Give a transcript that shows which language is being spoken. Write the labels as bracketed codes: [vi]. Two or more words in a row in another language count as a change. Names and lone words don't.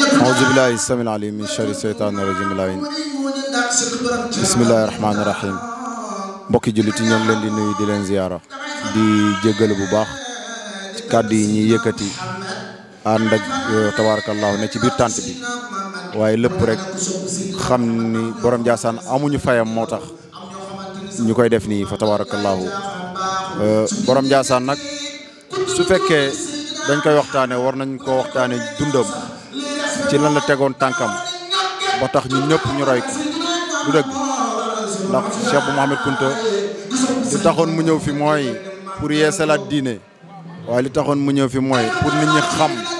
[ar] أعوذ بالله السميع العليم من شر الشيطان الرجيم بسم الله الرحمن الرحيم [wo] mbokki jullit yi ñoo ngi leen di nuyu di leen ziyaara di jéggalu bu baax ci kàddu yi ñuy yëkkati ànd ak tabarakallahu ne ci biir tànt bi waaye lépp rek xam ni borom Ndiassane amuñu fayam moo tax ñu koy def nii fa tabarakallahu borom Ndiassane nag su fekkee dañ koy waxtaane war nañ ko waxtaane dundam ci lan la tegoon tànkam ba tax ñun ñëpp ñu roy ko du dëgg ndax Cheikh bu Mouhamed Kounta li taxoon mu ñëw fi mooy pour yeesalaat diine waaye li taxoon mu ñëw fi mooy pour nit ñi xam